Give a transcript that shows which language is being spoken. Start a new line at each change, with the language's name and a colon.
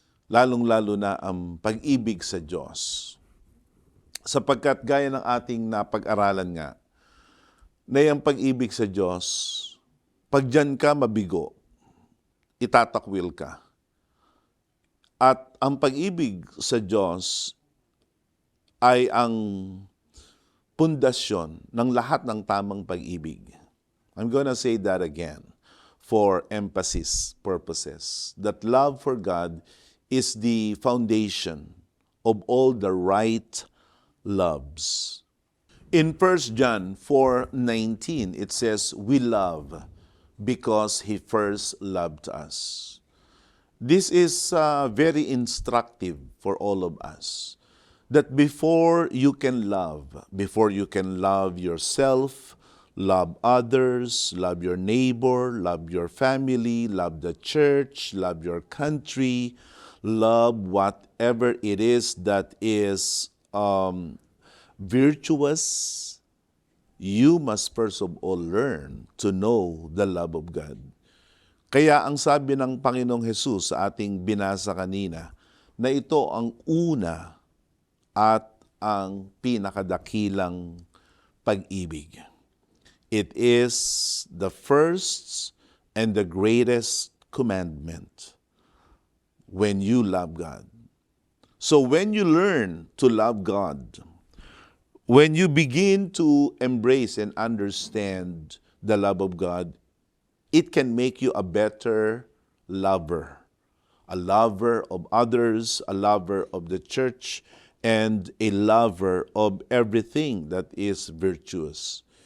Filipino: Lalong-lalo na ang pag-ibig sa Diyos. Sapagkat gaya ng ating napag-aralan nga, na yung pag-ibig sa Diyos, pag dyan ka mabigo, itatakwil ka. At ang pag-ibig sa Diyos ay ang pundasyon ng lahat ng tamang pag-ibig.
English: I'm gonna say that again for emphasis purposes. That love for God is the foundation of all the right loves. In 1 John 4:19, it says, "We love because He first loved us." This is very instructive for all of us. That before you can love yourself, love others, love your neighbor, love your family, love the church, love your country, love whatever it is that is virtuous, you must first of all learn to know the love of God.
Filipino: Kaya ang sabi ng Panginoong Hesus sa ating binasa kanina, na ito ang una at ang pinakadakilang pag-ibig.
English: It is the first and the greatest commandment when you love God. So when you learn to love God, when you begin to embrace and understand the love of God, it can make you a better lover of others, a lover of the church, and a lover of everything that is virtuous.